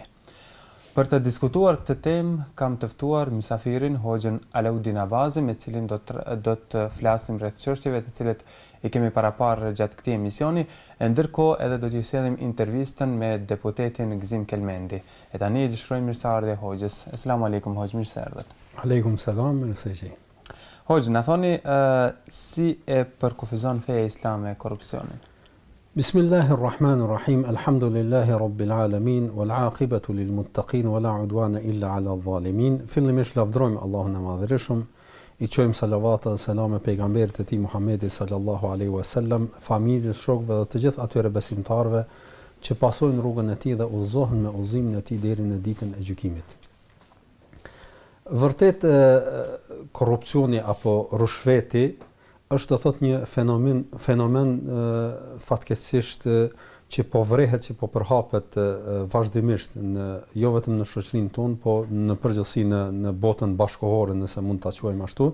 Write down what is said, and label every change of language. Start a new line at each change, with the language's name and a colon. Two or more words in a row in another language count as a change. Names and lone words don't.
Albanian: Për të diskutuar këtë temë, kam të ftuar mysafirin Hoxhën Alaudin Abazi, me cilin do të flasim rreth çështjeve të cilet i kemi paraparë gjatë këtij emisioni, e ndërkohë edhe do t'ju sjellim intervistën me deputetin Gzim Kelmendi. E tani i dëshirojmë mirëseardhje Hoxhës.
Arabic: السلام عليكم
Albanian: Hoxhë, mirëseardhët.
Arabic: وعليكم السلام, mirësejgjë.
Albanian: Hoxhë, na thoni si e përkufizon feja islame korrupsionin?
Arabic: بسم الله الرحمن الرحيم الحمد لله رب العالمين والعاقبة للمتقين ولا عدوان إلا على الظالمين.
Albanian: Fillimisht lavdrojmë Allahun e Madhërisht, i çojmë salavat dhe selame pejgamberit e tij Muhammedit
Arabic: صلى الله عليه وسلم,
Albanian: familjes, shokëve dhe të gjithë atyre besimtarëve që pasojnë rrugën e tij dhe udhëzohen me udhëzimin e tij deri në ditën e gjykimit. Vërtet korrupsioni apo rushveti është do thot një fenomen fatkeqësisht që po vrehet, që po përhapet vazhdimisht jo vetëm në shoqërinë tonë, po në përgjithësi në botën bashkëkohore, nëse mund ta quajmë ashtu.